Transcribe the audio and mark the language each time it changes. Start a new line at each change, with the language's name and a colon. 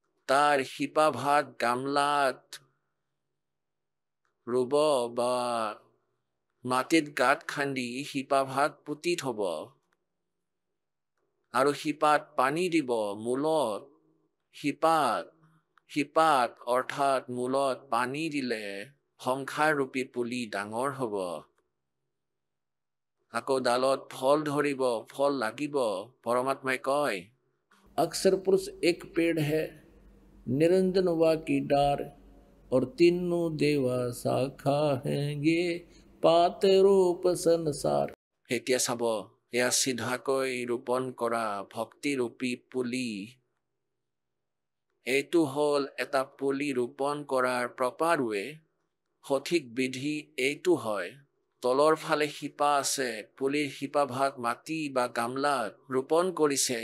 Assamese: তাৰ শিপা ভাত গামলাত ৰুব বা মাটিত গাঁত খান্দি শিপা ভাত পুতি থব। আৰু শিপাত পানী দিব, মূলত শিপাত অৰ্থাৎ মূলত পানী দিলে সংসাৰৰূপী পুলি ডাঙৰ হ'ব। আকৌ ডালত ফল ধৰিব, ফল লাগিব।
Hindi: পৰমাত্মাই কয়, अक्षर पुरुष एक पेड़ है, निरंजन वा की डार, और तीनों देवा शाखा हैं, ये पात रूप संसार।
Assamese: এতিয়া চাব, এয়া চিধাকৈ ৰোপণ কৰা ভক্তিৰূপী পুলি। এইটো হ'ল এটা পুলি ৰোপণ কৰাৰ প্ৰপাৰ ৱে। সঠিক বিধি এইটো হয়। তলৰ ফালে শিপা আছে, পুলিৰ শিপা ভাগ মাটি বা গামলাত ৰোপণ কৰিছে।